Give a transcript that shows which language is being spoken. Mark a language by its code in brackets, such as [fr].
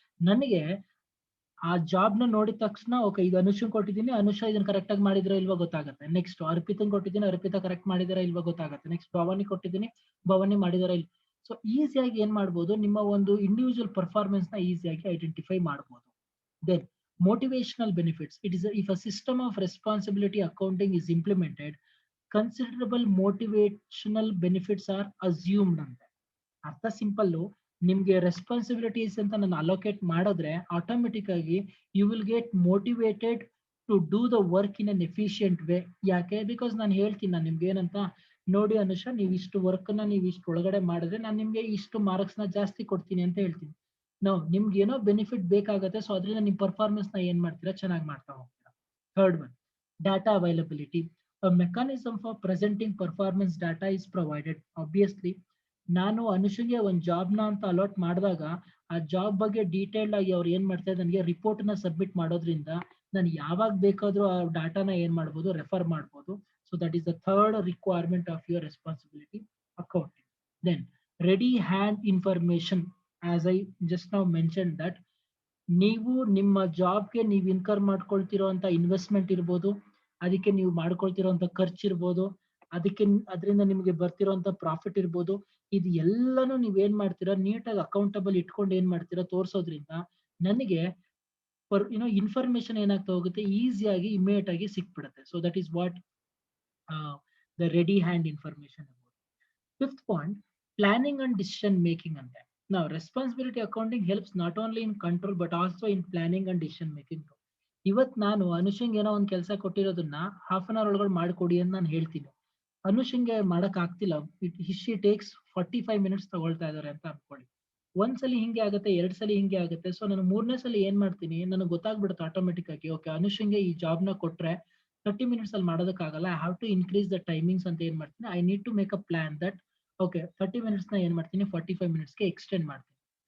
[kn] ನನಗೆ ಆ ಜಾಬ್ ನ ನೋಡಿದ ತಕ್ಷಣ ಓಕೆ, ಇದು ಅನುಷನ್ ಕೊಟ್ಟಿದ್ದೀನಿ, ಅನುಷ ಇದನ್ನ ಕರೆಕ್ಟ್ ಆಗಿ ಮಾಡಿದ್ರೆ ಇಲ್ವಾ ಗೊತ್ತಾಗುತ್ತೆ. ನೆಕ್ಸ್ಟ್ ಅರ್ಪಿತನ್ ಕೊಟ್ಟಿದ್ದೀನಿ, ಅರ್ಪಿತಾ ಕರೆಕ್ಟ್ ಮಾಡಿದಾರ ಇಲ್ವಾ ಗೊತ್ತಾಗುತ್ತೆ. ನೆಕ್ಸ್ಟ್ ಭವಾನಿ ಕೊಟ್ಟಿದ್ದೀನಿ, ಭವಾನಿ ಮಾಡಿದಾರ ಇಲ್ಲ. ಸೊ ಈಸಿಯಾಗಿ ಏನ್ ಮಾಡ್ಬೋದು, ನಿಮ್ಮ ಒಂದು ಇಂಡಿವಿಜುವಲ್ ಪರ್ಫಾರ್ಮೆನ್ಸ್ ನ ಈಸಿಯಾಗಿ ಐಡೆಂಟಿಫೈ ಮಾಡ್ಬೋದು. [en] Then motivational benefits. It is if a system of responsibility accounting is implemented, considerable motivational benefits are assumed ಅಂತ. [kn] ಅರ್ಥ ಸಿಂಪಲ್. ನಿಮ್ಗೆ ರೆಸ್ಪಾನ್ಸಿಬಿಲಿಟೀಸ್ ಅಂತ ನಾನು ಅಲೋಕೇಟ್ ಮಾಡಿದ್ರೆ ಆಟೋಮೆಟಿಕ್ ಆಗಿ [en] You will get motivated to do the work in an efficient way. [kn] ಯಾಕೆ? Because ನಾನು ಹೇಳ್ತೀನಿ, ನಾನು ನಿಮ್ಗೆ ಏನಂತ, ನೋಡಿ ಅನುಷ, ನೀವು ಇಷ್ಟು ವರ್ಕ್ ನ ನೀವು ಇಷ್ಟು ಒಳಗಡೆ ಮಾಡಿದ್ರೆ ನಾನು ನಿಮ್ಗೆ ಇಷ್ಟು ಮಾರ್ಕ್ಸ್ ನ ಜಾಸ್ತಿ ಕೊಡ್ತೀನಿ ಅಂತ ಹೇಳ್ತೀನಿ. ನಾವು ನಿಮ್ಗೆ ಏನೋ ಬೆನಿಫಿಟ್ ಬೇಕಾಗತ್ತೆ, ಸೊ ಅದರಿಂದ ನಿಮ್ ಪರ್ಫಾರ್ಮೆನ್ಸ್ ನ ಏನ್ ಮಾಡ್ತೀರಾ, ಚೆನ್ನಾಗಿ ಮಾಡ್ತಾ ಹೋಗ್ತೀರಾ. [en] Third one, data availability. A mechanism for presenting performance data is provided. [kn] Obviously, ನಾನು ಅನುಷಂಗೆ ಒಂದು ಜಾಬ್ ನ ಅಂತ ಅಲಾಟ್ ಮಾಡಿದಾಗ ಆ ಜಾಬ್ ಬಗ್ಗೆ ಡೀಟೇಲ್ಡ್ ಆಗಿ ಅವ್ರು ಏನ್ ಮಾಡ್ತಾರೆ, ನನಗೆ ರಿಪೋರ್ಟ್ ನ ಸಬ್ಮಿಟ್ ಮಾಡೋದ್ರಿಂದ ನಾನು ಯಾವಾಗ ಬೇಕಾದ್ರೂ ಆ ಡಾಟಾನ ಏನ್ ಮಾಡ್ಬೋದು, ರೆಫರ್ ಮಾಡ್ಬೋದು. [en] So that is the third requirement of your responsibility accounting. Then ready hand information. As I just now mention that [kn] ನೀವು ನಿಮ್ಮ ಜಾಬ್ಗೆ ನೀವು ಇನ್ಕರ್ ಮಾಡ್ಕೊಳ್ತಿರೋ ಅಂತ ಇನ್ವೆಸ್ಟ್ಮೆಂಟ್ ಇರ್ಬೋದು, ಅದಕ್ಕೆ ನೀವು ಮಾಡ್ಕೊಳ್ತಿರೋಂಥ ಖರ್ಚು ಇರ್ಬೋದು, ಅದರಿಂದ ನಿಮಗೆ ಬರ್ತಿರೋಂಥ ಪ್ರಾಫಿಟ್ ಇರ್ಬೋದು, ಇದು ಎಲ್ಲಾನು ನೀವೇನ್ ಮಾಡ್ತೀರಾ, ನೀಟಾಗಿ ಅಕೌಂಟಬಲ್ ಇಟ್ಕೊಂಡು ಏನ್ ಮಾಡ್ತೀರಾ ತೋರ್ಸೋದ್ರಿಂದ ನನಗೆ ಇನ್ಫಾರ್ಮೇಶನ್ ಏನಾಗ್ತಾ ಹೋಗುತ್ತೆ, ಈಸಿಯಾಗಿ ಇಮಿಡಿಯೇಟ್ ಆಗಿ ಸಿಕ್ಬಿಡುತ್ತೆ. [en] So that is what the ready hand information. Fifth point, planning and decision making ಅಂತೆ. Now, responsibility accounting helps not only in control but also in planning and decision making. [kn] ಇವತ್ ನಾನು ಅನುಷಂಗ್ ಏನೋ ಒಂದ್ ಕೆಲಸ ಕೊಟ್ಟಿರೋದನ್ನ ಹಾಫ್ ಅನ್ ಅವರ್ ಒಳಗಡೆ ಮಾಡ್ಕೊಡಿ ಅಂತ ನಾನು ಹೇಳ್ತೀನಿ. ಅನುಷಂಗೆ ಮಾಡಕ್ ಆಗ್ತಿಲ್ಲ, [en] she takes 45 minutes [kn] ತಗೊಳ್ತಾ ಇದಾರೆ ಅಂತ ಅನ್ಕೊಳ್ಳಿ. ಒಂದ್ಸಲಿ ಹಿಂಗೆ ಆಗುತ್ತೆ, 2 ಸಲ ಹಿಂಗೆ ಆಗುತ್ತೆ. ಸೊ ನಾನು 3ನೇ ಸಲ ಏನ್ ಮಾಡ್ತೀನಿ, ನನಗೆ ಗೊತ್ತಾಗ್ಬಿಡುತ್ತೆ ಆಟೋಮೆಟಿಕ್ ಆಗಿ, ಓಕೆ ಅನುಷಂಗೆ ಈ ಜಾಬ್ ನ ಕೊಟ್ರೆ 30 ಮಿನಿಟ್ಸ್ ಅಲ್ಲಿ ಮಾಡೋದಕ್ಕಾಗಲ್ಲ, [en] I have to increase the timings [kn] ಅಂತ ಏನ್ ಮಾಡ್ತೀನಿ, [en] I need to make a plan that okay 30 minutes [kn] ನ ಏನ್ ಮಾಡ್ತೀನಿ 45 ಮಿನಿಟ್ಸ್ಗೆ ಎಕ್ಸ್ಟೆಂಡ್ ಮಾಡ್ತೀನಿ.